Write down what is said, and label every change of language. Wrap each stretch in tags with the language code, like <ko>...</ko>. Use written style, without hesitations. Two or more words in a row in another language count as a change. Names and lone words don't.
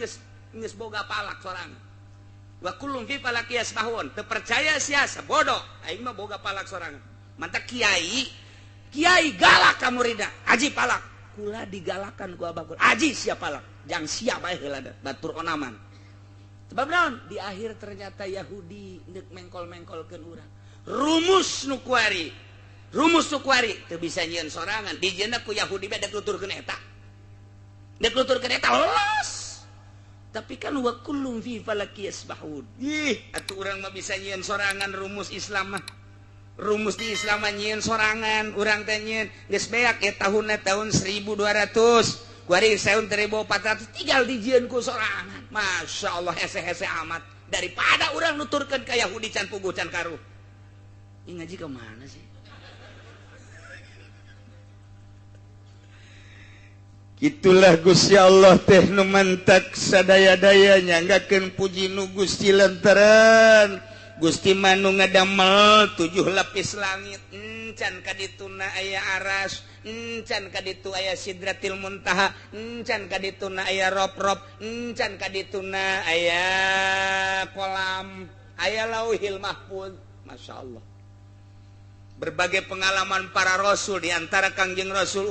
<su>geus boga falak sorangan</su> <ar>وكل في فلك يسبحون</ar> <su>teu percaya sia bodoh aing mah boga falak sorangan mantap Kiai galak ka muridna aji palak kula digalakan ku abah aji sia palak jang sia bae heula batur onaman sebab naon di akhir ternyata Yahudi neuk mengkol-mengkolkeun urang rumus nu kuari teu bisa nyieun sorangan dijieunna ku Yahudi bae dek nuturkeun eta lolos tapi kan</su> <ar>وكل في فلك يسبحون</ar> <su>atuh urang mah bisa nyieun sorangan rumus Islam mah rumus di Islam nyieun sorangan urang teh nyieun geus beak tahun 1200 kuari tahun 1400 tinggal dijieun ku sorangan</su> <ar>ما شاء الله</ar> <su>hese-hese amat daripada urang nuturkeun ka Yahudi can puguh can karuh</su> <id>ini ngaji ke mana sih</id> <su>Itulah Gusti Allah teh nu mantak sadaya-dayanya nggakeun puji nu Gusti lantaran Gusti manu ngadamel 7 lapis langit encan kadituna aya aras encan kaditu aya</su> <ar>سدرة المنتهى</ar> <su>encan kadituna aya rob-rob encan kadituna aya kolam aya</su> <ar>اللوح المحفوظ ما شاء الله</ar> <id>berbagai pengalaman para rasul diantara</id> <su>Kangjeng Rasul</su>